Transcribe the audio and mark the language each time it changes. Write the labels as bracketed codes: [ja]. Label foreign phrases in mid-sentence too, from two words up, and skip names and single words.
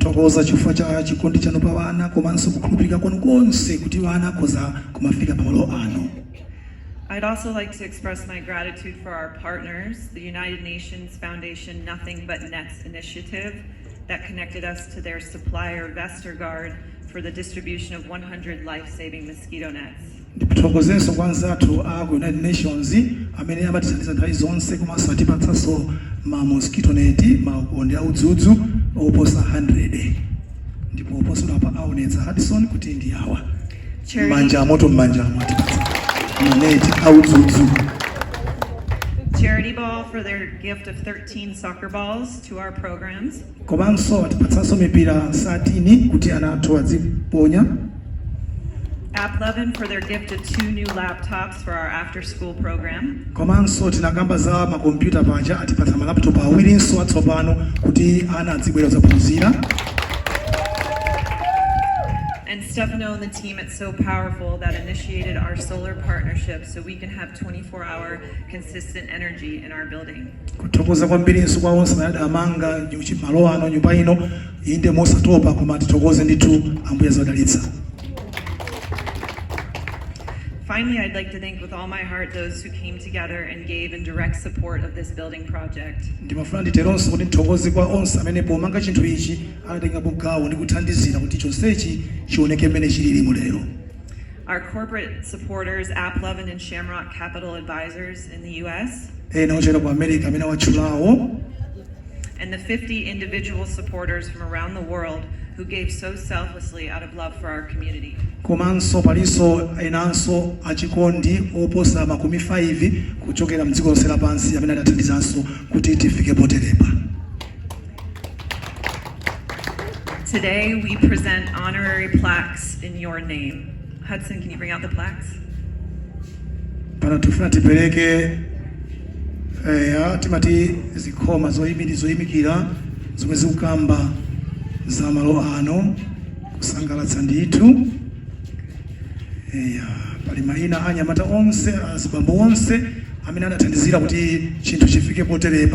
[en] I'd also like to express my gratitude for our partners, the United Nations Foundation Nothing But Nets initiative that connected us to their supplier Vestergaard for the distribution of 100 life-saving mosquito nets. [ny] Ndipitokozenso kwanza tu United Nations amene amatithandiza nthawi zonse komanso atipatsanso ma [en] mosquito net [ny] makonde audzudzu oposa 100 ndipo oposera pa aonetsa Hudson kuti ndi awa manja atipatsa net audzudzu. [en] Charity Ball for their gift of 13 soccer balls to our programs. [ny] Komanso atipatsanso mipira 13 kuti ana athu aziponya. [en] App11 for their gift of 2 new laptops for our after-school program. [ny] Komanso tinakamba za makompyuta paja atipatsa ma laptop awirinso atsopano kuti ana azibwera kuphunzira. [en] And Stefano and the team at So Powerful that initiated our solar partnership so we can have 24-hour consistent energy in our building. [ny] Kutokoza kwambirinso kwa onse amanga malo ano nyumba ino inde mosatopa koma titokoze nditu ambuye zadalitsa. [en] Finally, I'd like to thank with all my heart those who came together and gave in direct support of this building project. [ny] Ndimafuna nditeronso kuti nthokoze kwa onse amene pomanga chinthu ichi anatenga gawo ndi kuthandizira kuti chonsechi chioneke mmene chilili lero. [en] Our corporate supporters, App11 and Shamrock Capital Advisors in the US. [ny] Ochera ku America amene wachulawo. [en] And the 50 individual supporters from around the world who gave so selflessly out of love for our community. [ny] Komanso paliso enanso achikondi oposa makumi 5 kuchokera mdziko lonse lapansi amene adathandizanso kuti tifike poterepa. [en] Today we present honorary plaques in your name. Hudson, can you bring out the plaques? [ny] Pana tufuna tipereke timati zikhoma zoyimikira zomwe zikukamba za malo ano kusangalatsa ndithu. Pali mayina anyamata onse azibambo onse amene adathandizira kuti chinthu chifike poterepa.